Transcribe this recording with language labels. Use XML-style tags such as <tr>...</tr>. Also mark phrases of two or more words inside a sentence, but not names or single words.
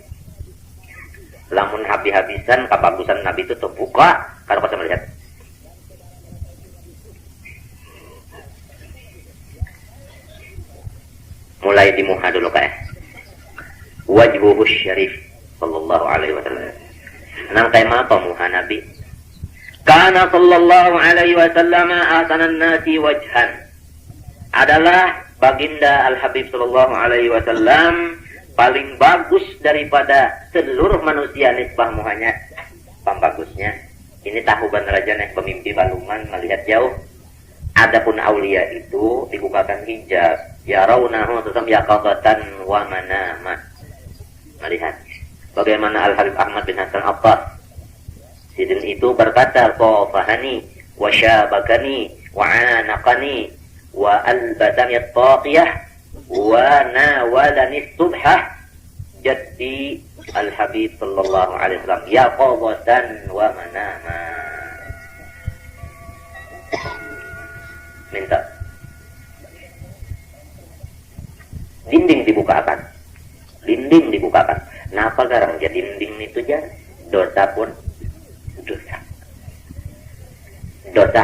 <bjn>Lamun habis-habisan kebagusan Nabi itu terbuka, kada kuasa melihat. Mulai di muha dulu kayak</bjn> <ar>وجهه الشريف صلى الله عليه وسلم.</ar> <bjn>Nang tema apa muha Nabi?</bjn> <ar>كان صلى الله عليه وسلم أحسن الناس وجها.</ar> <bjn>Adalah baginda Al-Habib</bjn> <ar>صلى الله عليه وسلم</ar> <bjn>paling bagus daripada seluruh manusia nisbah muhanya. Pembagusnya. Ini tahu benar aja nih pemimpi baluman melihat jauh. Adapun aulia itu dibukakan hijab.</bjn> <ar>يا رونه سسم يقظة ومناما.</ar> <bjn>Melihat. Bagaimana Al-Habib Ahmad bin Hasan Abbas.</bjn> <ar>Sidin itu berkata, "قفاني وشبكني وعانقني وألبسني الطاقية وناولني سبحة جدي الحبيب صلى الله عليه وسلم يقظة ومناما."</ar> <bjn>Minta dinding dibukakan. Dinding dibukakan. Napa garang jadi dinding itu jar? Dosa pun dosa. Dosa.</bjn>